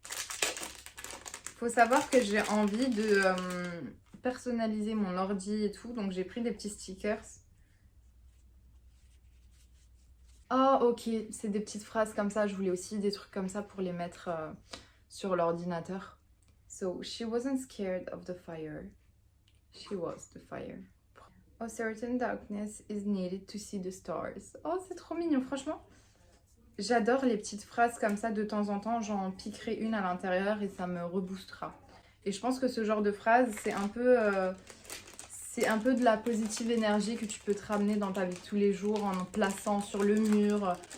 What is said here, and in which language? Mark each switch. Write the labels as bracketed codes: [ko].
[fr] Faut savoir que j'ai envie de personnaliser mon ordi et tout. Donc, j'ai pris des petits stickers. Oh, ok. C'est des petites phrases comme ça. Je voulais aussi des trucs comme ça pour les mettre sur l'ordinateur. [en] So, she wasn't scared of the fire. She was the fire. A certain darkness is needed to see the stars. [fr] Oh, c'est trop mignon, franchement. J'adore les petites phrases comme ça de temps en temps. J'en piquerai une à l'intérieur et ça me reboostera. Et je pense que ce genre de phrase, c'est un peu de la positive énergie que tu peux te ramener dans ta vie de tous les jours en plaçant sur le mur,